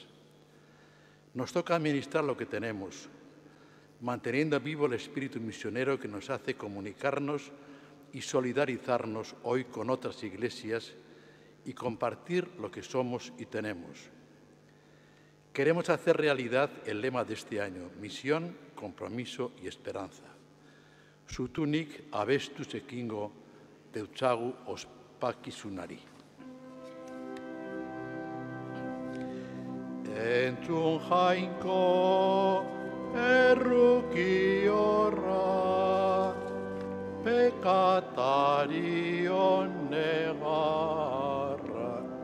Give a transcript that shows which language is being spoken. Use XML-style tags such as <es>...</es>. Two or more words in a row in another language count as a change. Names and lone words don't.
<es>Nos toca administrar lo que tenemos, manteniendo vivo el espíritu misionero que nos hace comunicarnos y solidarizarnos hoy con otras iglesias y compartir lo que somos y tenemos. Queremos hacer realidad el lema de este año: misión, compromiso y esperanza.</es> <eu>Zutunik abestu zekingo deutzagu ospakizunari. Entzun jainko erruki horra, pekatarion negarra.</eu>